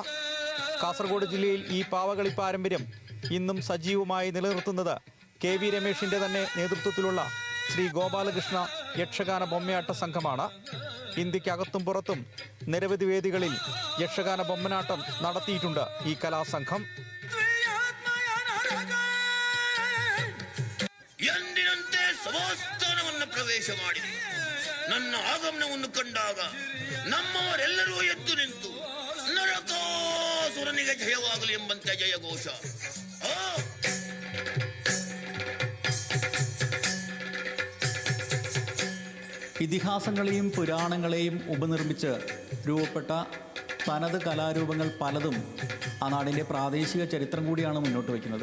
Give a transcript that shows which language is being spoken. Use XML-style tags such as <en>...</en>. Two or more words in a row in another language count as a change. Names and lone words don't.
<ml>കാസർഗോഡ് ജില്ലയിൽ ഈ പാവകളി പാരമ്പര്യം ഇന്നും സജീവമായി നിലനിർത്തുന്നത് KV രമേഷിന്റെ തന്നെ നേതൃത്വത്തിലുള്ള ശ്രീ ഗോപാലകൃഷ്ണ യക്ഷഗാന ബൊമ്മയാട്ട സംഘമാണ്. ഇന്ത്യക്കകത്തും പുറത്തും നിരവധി വേദികളിൽ യക്ഷഗാന ബൊമ്മനാട്ടം നടത്തിയിട്ടുണ്ട് ഈ കലാസംഘം.</ml> <kn>ಎಂದಿನಂತೆ ಸಭಾಸ್ಥಾನವನ್ನು ಪ್ರವೇಶ ಮಾಡಿದೆ. ನನ್ನ ಆಗಮನವನ್ನು ಕಂಡಾಗ ನಮ್ಮವರೆಲ್ಲರೂ ಎದ್ದು ನಿಂತು ನರಕಾಸುರನಿಗೆ ಜಯವಾಗಲಿ ಎಂಬಂತೆ ಜಯಘೋಷ.</kn> <ml>ഇതിഹാസങ്ങളെയും പുരാണങ്ങളെയും ഉപനിർമ്മിച്ച് രൂപപ്പെട്ട തനത് കലാരൂപങ്ങൾ പലതും ആ നാടിൻ്റെ പ്രാദേശിക ചരിത്രം കൂടിയാണ് മുന്നോട്ട് വയ്ക്കുന്നത്.</ml>